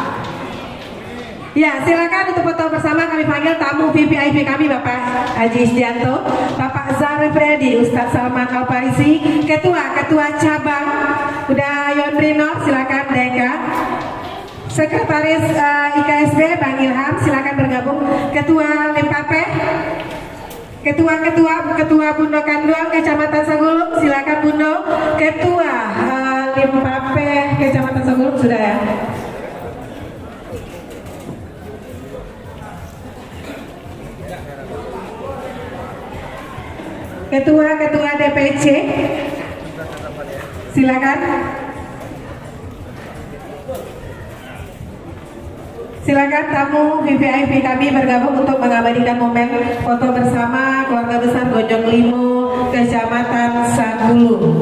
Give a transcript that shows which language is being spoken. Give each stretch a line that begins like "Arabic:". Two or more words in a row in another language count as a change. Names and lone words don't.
Indonesian: Ya, silakan untuk foto bersama. Kami panggil tamu VVIP kami, Bapak Haji Isdianto, Bapak Zahra Priyadi, Ustadz Salman Al-Farisi, Ketua Cabang, udah Yondrino, silakan Deka. Sekretaris IKSB Bang Ilham, silakan bergabung. Ketua Limpape, Ketua Bundo Kanduang Kecamatan Sagulung, silakan Bundo. Ketua Limpape Kecamatan Sagulung sudah ya. Ketua DPC, silakan. Silakan tamu VVIP kami bergabung untuk mengabadikan momen foto bersama keluarga besar Gonjong Limo Kecamatan Sagulung.